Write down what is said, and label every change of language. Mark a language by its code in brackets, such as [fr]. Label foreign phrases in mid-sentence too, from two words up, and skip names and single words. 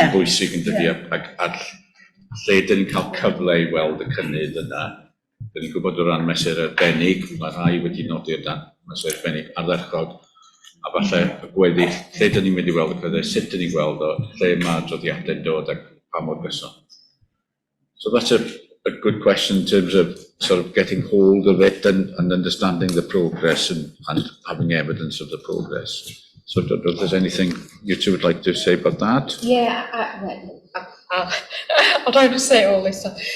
[cy] yn bwysig yn dydi, ac lle dyn ni'n cael cyfle i weld y cynnydd yna. Dyn ni'n gwybod o ran mesur arbennig, mae rhai wedi nodi o dan mesur arbennig ardderchog, a falle y gweddill, lle dyn ni'n mynd i weld y cynnydd, sut dyn ni'n gweld o, lle mae adroddiadau'n dod ac pa mor gyson. [en] So that's a good question in terms of sort of getting hold of it and understanding the progress and having evidence of the progress. So I don't know if there's anything you two would like to say about that? Yeah, I'll try to say all this stuff.